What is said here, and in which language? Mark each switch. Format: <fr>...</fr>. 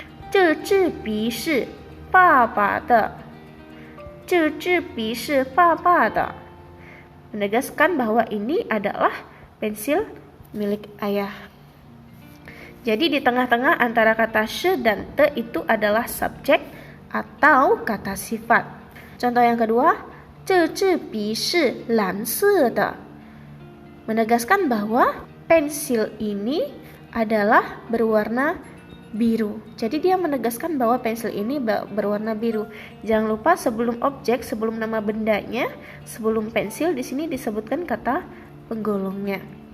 <zh>这支笔是爸爸的.这支笔是爸爸的.</zh> <id>Menegaskan bahwa ini adalah pensil milik ayah. Jadi di tengah-tengah antara kata shi dan te itu adalah subjek atau kata sifat. Contoh yang kedua,</id> <zh>这支笔是蓝色的.</zh> <id>Menegaskan bahwa pensil ini adalah berwarna biru. Jadi dia menegaskan bahwa pensil ini berwarna biru. Jangan lupa sebelum objek, sebelum nama bendanya, sebelum pensil di sini disebutkan kata penggolongnya.</id>